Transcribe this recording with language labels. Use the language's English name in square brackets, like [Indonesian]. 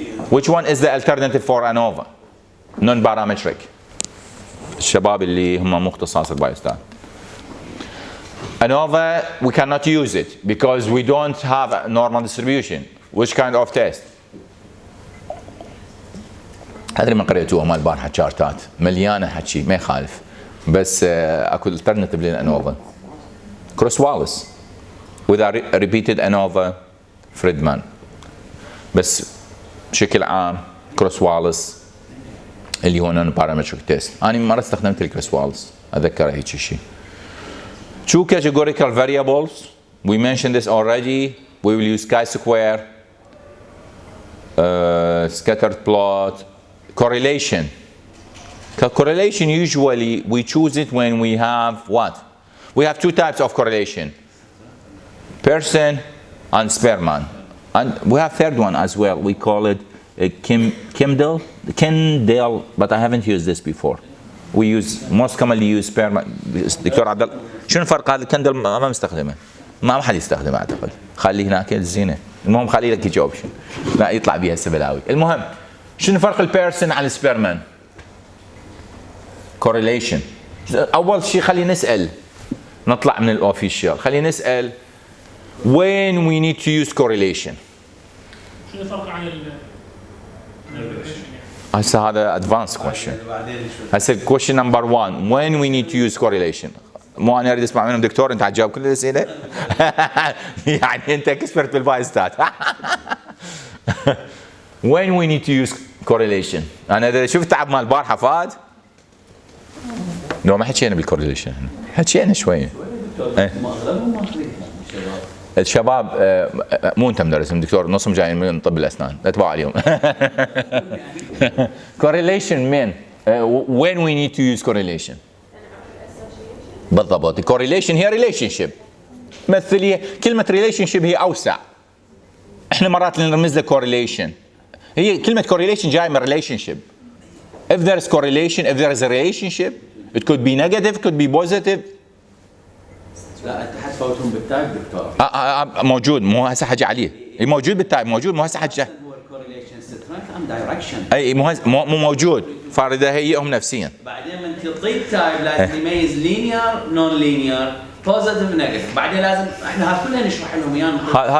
[English] Which one is the alternative for ANOVA? Non-parametric. [Arabic] الشباب اللي هم مختصاص البايوستات. [English] ANOVA, we cannot use it because we don't have a normal distribution. Which kind of test? [Arabic] هذه ما قريتوها مال البارحة تشارتات مليانة حكي ما يخالف بس اكو alternative للأنوفا. [English] Kruskal Wallis with a repeated ANOVA Friedman. [Arabic] بس بشكل عام كروس واليس اللي هو نون بارامتريك تيست. انا مرة استخدمت الكروس واليس اتذكر هيك شيء. [English] Two categorical variables, we mentioned this already. We will use chi-square, scattered plot, correlation. Correlation usually we choose it when we have what? We have 2 types of correlation, person and Spearman. And we have 3rd one as well. We call it Kendall, but I haven't used this before. We most commonly use Spearman. [Arabic] دكتور عبد الله شنو الفرق هذا الكندل ما مستخدمه؟ ما حد يستخدمه اعتقد. خليه هناك الزينه. المهم خليه لك يجاوب شيء. لا يطلع بيها السبلاوي. المهم شنو فرق البيرسون عن السبيرمان؟ correlation. اول شيء خلينا نسال نطلع من الاوفيشال خلينا نسال [English] when we need to use correlation. [Arabic] شنو الفرق عن هسه هذا [English] advanced question. هسه question number 1 when we need to use correlation. [Arabic] مو انا اريد اسمع منهم دكتور انت حتجاوب كل الاسئله؟ يعني انت اكسبرت بالبايوستات. [English] when we need to use correlation. [Arabic] انا اذا شفت تعب مال البارحه فاد لو ما حكينا بالكورليشن حكينا شويه. الشباب مو انت مدرسهم دكتور نصهم جايين من طب الاسنان لا تبعوا عليهم. [English] correlation من when we need to use correlation. [Arabic] بالضبط correlation هي relationship. مثل كلمة relationship هي أوسع. احنا مرات نرمز له correlation. هي كلمة correlation جاي من relationship. [English] If there is correlation, if there is a relationship, it could be negative, it could be positive. [Arabic] لا انت حتفوتهم بالتايب دكتور. موجود مو هسه حاجي عليه. موجود بالتايب موجود مو هسه حاجي. هو الكورليشن سترينث ام دايركشن. اي مو موجود فارده هيئهم نفسيا. بعدين من تعطيه تايب لازم يميز لينير نون لينير بوزيتيف نيجاتيف بعدين لازم احنا هذا كله نشرح لهم اياه.